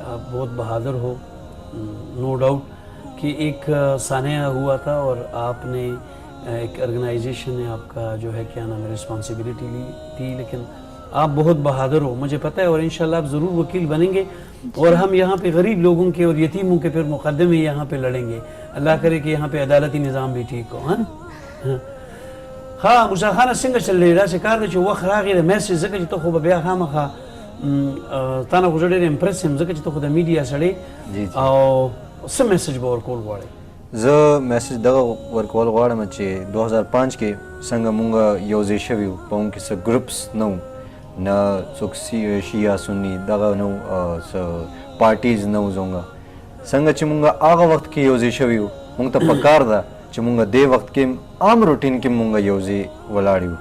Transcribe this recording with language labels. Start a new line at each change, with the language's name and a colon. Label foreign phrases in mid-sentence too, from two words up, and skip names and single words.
Urdu: آپ بہت بہادر ہو
English: no doubt
Urdu: کہ ایک سانحہ ہوا تھا اور آپ نے ایک آرگنائزیشن نے آپ کا جو ہے کیا نام ہے رسپانسبلٹی لی تھی, لیکن آپ بہت بہادر ہو مجھے پتہ ہے. اور انشاءاللہ آپ ضرور وکیل بنیں گے اور ہم یہاں پہ غریب لوگوں کے اور یتیموں کے پھر مقدمے یہاں پہ لڑیں گے. اللہ کرے کہ یہاں پہ عدالتی نظام بھی ٹھیک ہو.
Pashto: ہاں موسیٰ خانه څنګه چل دی داسې کار دی چې وخت راغی د میسیج ځکه چې ته خو به بیا خامخا تا نه خو زه ډېر امپرس یم ځکه چې ته خو د میډیا سړی او څه میسیج به ورکول غواړې؟ زه میسیج دغه ورکول غواړم چې 2005 کې څنګه مونږ یو ځای شوي وو په هغوم کې څه ګروپس نه وو نه څوک شیعه سني دغه نه وو څه پارټیز نه وو زموږ څنګه چې مونږ هغه وخت کې یو ځای شوي وو مونږ ته پکار ده چې مونږ دې وخت کې عام روټین کې مونږ یو ځای ولاړ یو.